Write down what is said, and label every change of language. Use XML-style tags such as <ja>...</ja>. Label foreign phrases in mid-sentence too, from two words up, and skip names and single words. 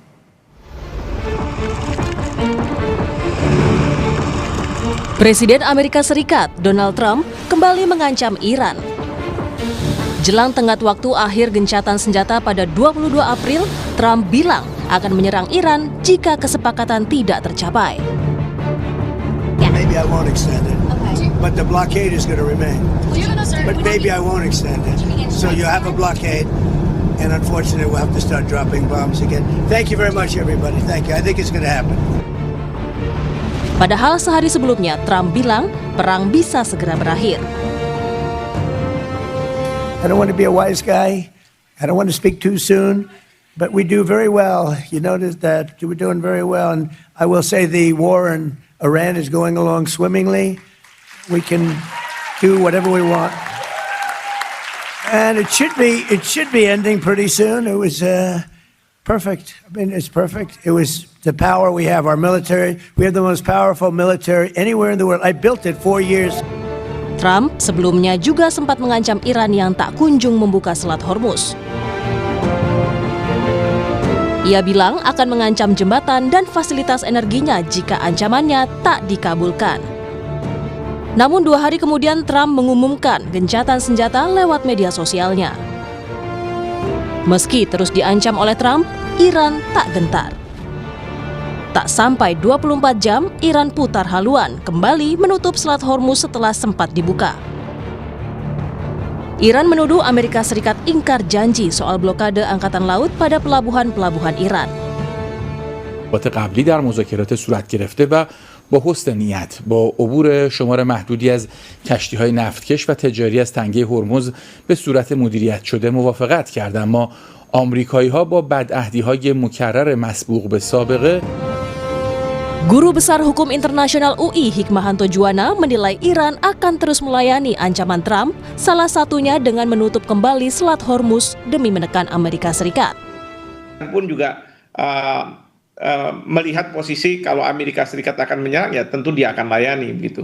<id>Presiden Amerika Serikat Donald Trump kembali mengancam Iran. Jelang tenggat waktu akhir gencatan senjata pada 22 April, Trump bilang akan menyerang Iran jika kesepakatan tidak tercapai.</id> <en>Maybe I won't extend it, but the blockade is going to remain. But maybe I won't extend it. So you have a blockade, and unfortunately we'll have to start dropping bombs again. Thank you very much, everybody. Thank you. I think it's going to happen.</en> <id>Padahal sehari sebelumnya Trump bilang perang bisa segera berakhir.</id> <en>I don't want to be a wise guy. I don't want to speak too soon, but we do very well. You notice that we're doing very well, and I will say the war in Iran is going along swimmingly. We can do whatever we want, and it should be ending pretty soon. It was perfect. I mean, it's perfect. It was the power we have. Our military. We have the most powerful military anywhere in the world. I built it 4 years.</en> <id>Trump sebelumnya juga sempat mengancam Iran yang tak kunjung membuka Selat Hormuz. Ia bilang akan mengancam jembatan dan fasilitas energinya jika ancamannya tak dikabulkan. Namun 2 hari kemudian Trump mengumumkan gencatan senjata lewat media sosialnya. Meski terus diancam oleh Trump, Iran tak gentar. Tak sampai 24 jam, Iran putar haluan kembali menutup Selat Hormuz setelah sempat dibuka. Iran menuduh Amerika Serikat ingkar janji soal blokade angkatan laut pada pelabuhan-pelabuhan Iran.</id> <fa>قبلی در مذاکرات صورت گرفته و با حسن نیت با عبور شمار محدودی از کشتی‌های نفتکش و تجاری از تنگه هرمز به صورت مدیریت شده موافقت کردند. اما آمریکایی‌ها با بدعهدی‌های مکرر مسبوق به سابقه.</fa> <id>Guru Besar Hukum Internasional UI Hikmahanto Juwana menilai Iran akan terus melayani ancaman Trump, salah satunya dengan menutup kembali Selat Hormuz demi menekan Amerika Serikat. Pun juga melihat posisi kalau Amerika Serikat akan menyerang, ya tentu dia akan layani begitu.</id>